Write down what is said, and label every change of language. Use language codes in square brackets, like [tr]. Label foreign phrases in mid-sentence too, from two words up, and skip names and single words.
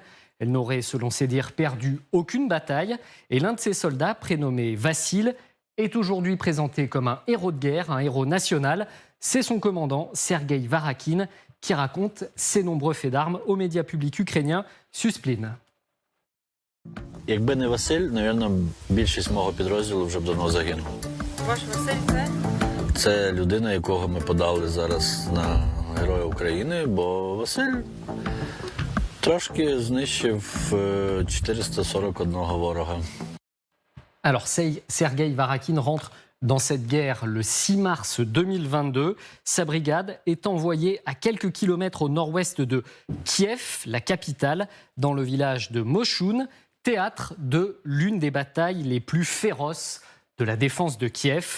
[fr] Elle n'aurait, selon ses dires, perdu aucune bataille. Et l'un de ses soldats, prénommé Vassil, est aujourd'hui présenté comme un héros de guerre, un héros national. C'est son commandant, Sergueï Varakhin, qui raconte ses nombreux faits d'armes aux médias publics ukrainiens, Suspline. [uk] Якби не Василь, напевно, більшість мого підрозділу вже б давно загинула. Ваш Василь це? Це людина, якого ми подали зараз на Героя України, бо Василь трошки знищив 441 ворога. [fr] Alors, Sergueï Varakhin rentre dans cette guerre le 6 mars 2022. Sa brigade est envoyée à quelques kilomètres au nord-ouest de Kiev, la capitale, dans le village de Moshun, théâtre de l'une des batailles les plus féroces de la défense de Kiev.